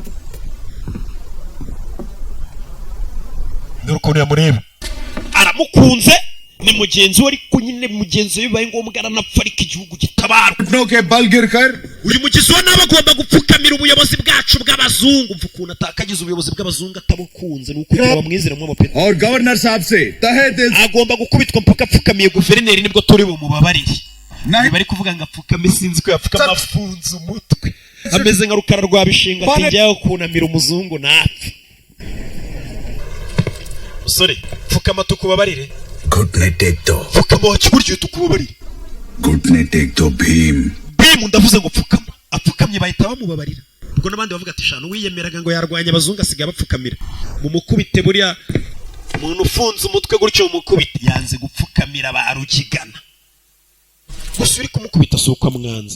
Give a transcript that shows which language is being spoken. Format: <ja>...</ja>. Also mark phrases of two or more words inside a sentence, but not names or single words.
<rw>Nuko yamureba aramukunze ni mugenzi we ariko nyine mugenzi we bibaye ngombwa aranapfa ariko igihugu gitabarwa. Noke balgirkar uyu mugizi wa naba agomba gupfukamira ubuyobozi bwacu bw'abazungu. Mvuga ukuntu atakagize ubuyobozi bw'abazungu atabukunze nuko bamwizeramo amapeti.</rw> <hi>और गवर्नर साहब से तहे दिल</hi> <rw>agomba gukubitwa mpaka apfukamiye guverineri nibwo turi bumubabarire. Bari kuvuga ngo apfukame sinzi ko yapfukama afunze umutwe ameze nka rukara rwa bishinga ati njyaho kunamira umuzungu napfa. Musore pfukama tukubabarire.</rw> <hi>घुटने टेक दो</hi> <rw>Pfukama wakiburyo tukubabarire.</rw> <hi>घुटने टेक दो भीम</hi> <rw>Bimu ndavuze ngo pfukama apfukamye bahita bamubabarira. Ubwo nabandi bavuga ati shano wiyemeraga ngo yarwanya abazungu asigaye bapfukamira mu mukubite buriya umuntu ufunze umutwe gutyo umukubite yanze gupfukamira barukigana. Gusa uri kumukubita suko amwanze.</rw>